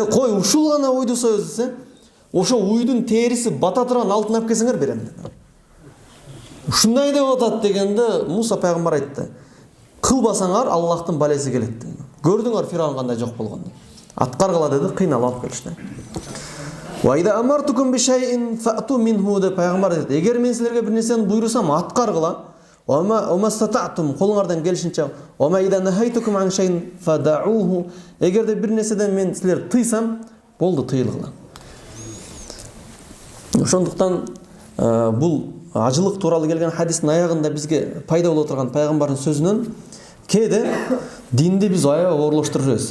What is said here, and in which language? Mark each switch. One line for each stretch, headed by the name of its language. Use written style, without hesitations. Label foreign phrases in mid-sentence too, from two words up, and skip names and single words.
Kyrgyz: Кой, ушул гана уйду союз десе, ошо уйдун териси бата турган алтын алып келсеңер берем деди. Ушундай деп атат дегенде Муса пайгамбар айтты: "Кылбасаңар Аллахтын балеси келет" dedi. Көрдүңөр Фираун кандай жок болгонду. Аткаргыла деди, кыйналып алып келишти.
Arabic: "وإذا أمرتكم بشيء فأتوا منه" деп пайгамбар айтты.
Kyrgyz: Эгер мен силерге бир нерсени буйрусам, аткаргыла.
Arabic: "و استطعتم"
Kyrgyz: колуңардан келишинче.
Arabic: "وإذا نهيتكم عن شيء فدعوه"
Kyrgyz: эгерде бир нерседен мен силер тыйсам, болду, тыйылгыла. Ошондуктан бул ажылык тууралуу келген хадистин аягында бизге пайда боло турган пайгамбардын сөзүнөн кээде динди биз аябай оорлоштуруп жүрөбүз.